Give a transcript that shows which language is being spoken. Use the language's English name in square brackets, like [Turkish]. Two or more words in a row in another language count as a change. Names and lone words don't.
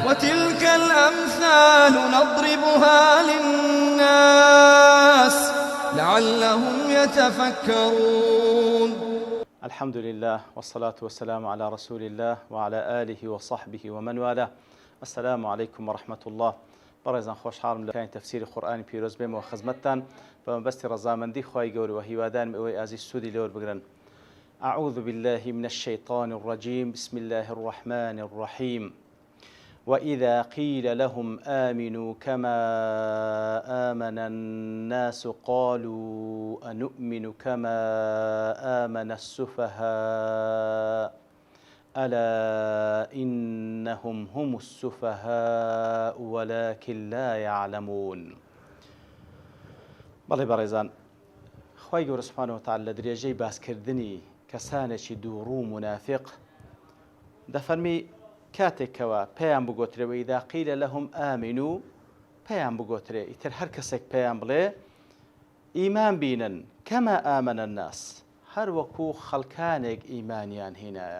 [Arabic] وتلك الأمثال نضربها للناس لعلهم يتفكرون. الحمد لله والصلاة والسلام على رسول الله وعلى آله وصحبه ومن والاه. السلام عليكم ورحمة الله. [Central Kurdish] بەڕێزان خۆشحاڵم لە کانی تەفسیری قورئانی پیرۆز بێمەوە خزمەتتان بە مەبەستی ڕەزامەندی خوای گەورە و هیوادارم ئەوەی ئازیز سوودی لێوە بگرن. [Arabic] أعوذ بالله من الشيطان الرجيم بسم الله الرحمن الرحيم وإذا قيل لهم آمنوا كما آمن الناس قالوا أنؤمن كما آمن السفهاء ألا إنهم هم السفهاء ولكن لا يعلمون. [Central Kurdish] بەڵێ بەڕێزان خوای گەورە [Arabic] سوبحانەهو وتەعالا [Central Kurdish] لە درێژەی باسکردنی کەسانێکی دووڕوو منافق دەفەرمی کاتێکەوە پێیان بگۆترێەوە [Arabic] ئیذا قیل لەهم ئامنوا [Central Kurdish] پێیان بگۆترێ ئیتر هەر کەسێک پێیان بڵێ ئیمان بینن [Arabic] کەما ئامەنە الناس [Central Kurdish] هەر وەکو خەڵکانێک ئیمانیان هێنایە.